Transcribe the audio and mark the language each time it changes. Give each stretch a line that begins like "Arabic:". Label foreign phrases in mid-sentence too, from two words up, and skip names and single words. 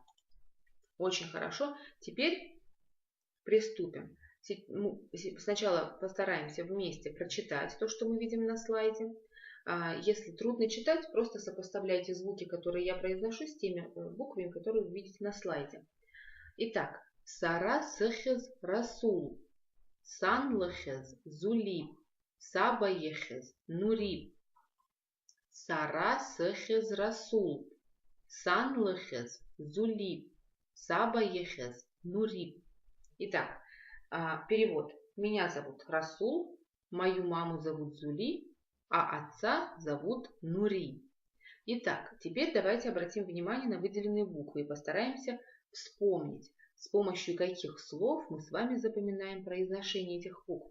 Russian: Очень хорошо. Теперь приступим. Сначала постараемся вместе прочитать то, что мы видим на слайде. Если трудно читать, просто сопоставляйте звуки, которые я произношу, с теми буквами, которые вы видите на слайде. Итак,
Abaza: Сара сехез расул, сан лехез зулиб, саба ехез нуриб. Сара сехез расул, сан лехез зулиб, саба ехез нуриб.
Russian: Итак, перевод. Меня зовут Расул, мою маму зовут Зули, а отца зовут Нури. Итак, теперь давайте обратим внимание на выделенные буквы и постараемся вспомнить, с помощью каких слов мы с вами запоминаем произношение этих букв.